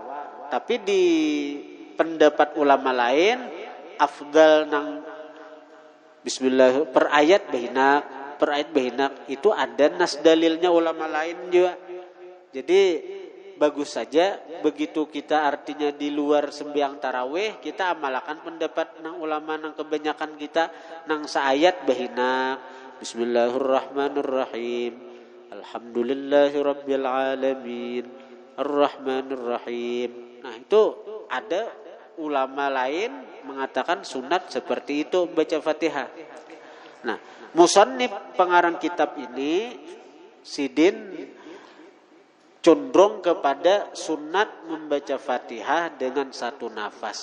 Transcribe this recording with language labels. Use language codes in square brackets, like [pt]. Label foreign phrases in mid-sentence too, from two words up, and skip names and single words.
[bjn] Tapi di pendapat ulama lain afdal nang bismillah per ayat bahinak itu ada nas dalilnya ulama lain juga. Jadi bagus saja begitu kita artinya di luar sembahyang tarawih kita amalkan pendapat nang ulama nang kebanyakan kita nang saayat bahinak [ar] بسم الله الرحمن الرحيم الحمد لله رب العالمين الرحمن الرحيم. [bjn] Nah itu ada ulama lain mengatakan sunat seperti itu membaca Fatihah. Nah musannif pengarang kitab ini sidin condong kepada sunat membaca Fatihah dengan satu nafas.